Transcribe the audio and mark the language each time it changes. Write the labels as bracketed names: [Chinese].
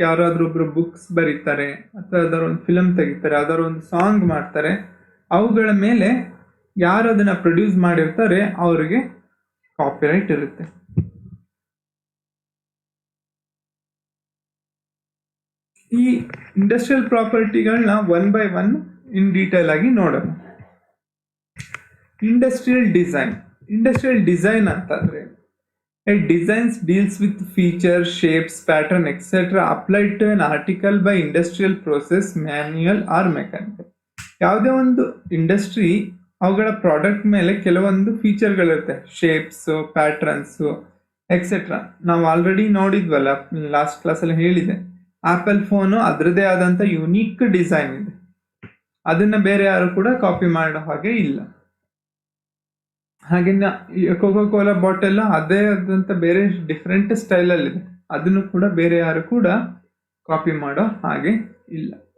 [Kannada] ಯಾರಾದ್ರೂ ಒಬ್ರು ಬುಕ್ಸ್ ಬರೀತಾರೆ ಅಥವಾ ಯಾವ್ದಾದ್ರು ಒಂದು ಫಿಲಮ್ ತೆಗಿತಾರೆ, ಯಾವ್ದಾದ್ರು ಒಂದು ಸಾಂಗ್ ಮಾಡ್ತಾರೆ, ಅವುಗಳ ಮೇಲೆ ಯಾರು ಅದನ್ನ ಪ್ರೊಡ್ಯೂಸ್ ಮಾಡಿರ್ತಾರೆ ಅವ್ರಿಗೆ ಕಾಪಿ ರೈಟ್ ಇರುತ್ತೆ. ಈ industrial ಪ್ರಾಪರ್ಟಿಗಳನ್ನ [English] one by one in detail [Kannada] ಆಗಿ ನೋಡೋಣ. [English] Industrial design ಅಂತಂದ್ರೆ it designs deals with features, shapes, pattern, etc. applied to an article by industrial process, manual or mechanical. [Kannada] ಯಾವುದೇ ಒಂದು ಇಂಡಸ್ಟ್ರಿ ಅವುಗಳ ಪ್ರಾಡಕ್ಟ್ ಮೇಲೆ ಕೆಲವೊಂದು ಫೀಚರ್ಗಳಿರುತ್ತೆ, ಶೇಪ್ಸು, ಪ್ಯಾಟ್ರನ್ಸು ಎಕ್ಸೆಟ್ರಾ. ನಾವು already ನೋಡಿದ್ವಲ್ಲ, last ಕ್ಲಾಸಲ್ಲಿ ಹೇಳಿದೆ, ಆಪಲ್ ಫೋನು ಅದರದೇ ಆದಂಥ ಯುನೀಕ್ ಡಿಸೈನ್ ಇದೆ. ಅದನ್ನು ಬೇರೆ ಯಾರು ಕೂಡ ಕಾಪಿ ಮಾಡೋ ಹಾಗೆ ಇಲ್ಲ. ಹಾಗೆ ಕೋಕೋ ಕೋಲಾ ಬಾಟಲ್ ಅದೇ ಆದಂಥ ಬೇರೆ ಡಿಫ್ರೆಂಟ್ ಸ್ಟೈಲಲ್ಲಿದೆ, ಅದನ್ನು ಕೂಡ ಬೇರೆ ಯಾರು ಕೂಡ ಕಾಪಿ ಮಾಡೋ ಹಾಗೆ ಇಲ್ಲ.